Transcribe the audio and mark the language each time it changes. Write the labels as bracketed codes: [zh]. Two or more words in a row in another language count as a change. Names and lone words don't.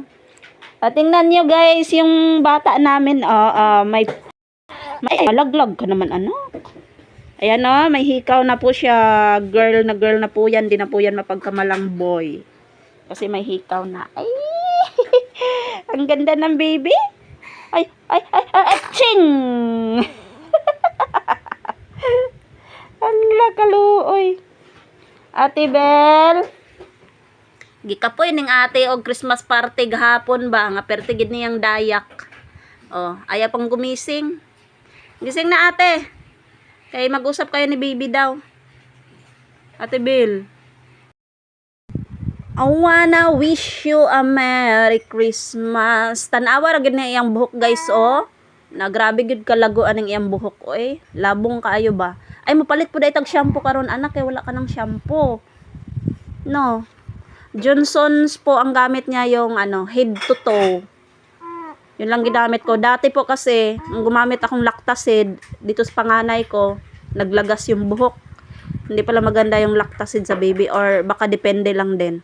[tl] Tingnan niyo guys, yung bata namin, may malaglag ka naman ano. Ayan may hikaw na po siya. Girl na po yan, di na po yan mapagkamalang boy. Kasi may hikaw na. Ay! Ang ganda ng baby. Ay, ching! [ceb] Hala, kaluoy. Ate Bel. Gikapoy ning ate og Christmas party gahapon ba nga pertigid niyang dayak. [tl] Aya pang gumising. Gising na ate. Kay mag-usap kayo ni baby daw. Ate Bel. [en] I wanna wish you a Merry Christmas. [ceb] Tanawa ra gid na iyang buhok guys Na grabe gid kalago aning iyang buhok Labong kaayo ba? Ay mapalit pud itag shampoo karon anak kay wala ka ng shampoo. No. [tl] Johnson's po ang gamit niya yung [en] head to toe. [tl] Yun lang ginamit ko. Dati po kasi gumamit akong Lactacid dito sa panganay ko, naglagas yung buhok. Hindi pala maganda yung Lactacid sa baby or baka depende lang din.